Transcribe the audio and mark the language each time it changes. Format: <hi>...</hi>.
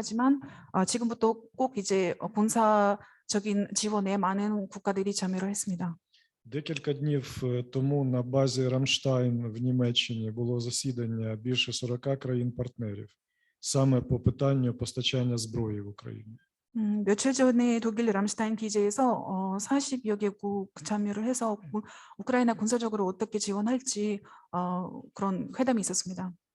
<ko>하지만 지금부터 꼭 이제 군사적인 지원에 많은 국가들이 참여를 했습니다.</ko> <uk>Декілька днів тому на базі Рамштайн в Німеччині було засідання більше 40 країн-партнерів саме по питанню постачання зброї в Україну.</uk> <ko>며칠 전에 독일 람슈타인 기재에서 40여 개국 참여를 해서 우크라이나 군사적으로 어떻게 지원할지 그런 회담이 있었습니다.</ko>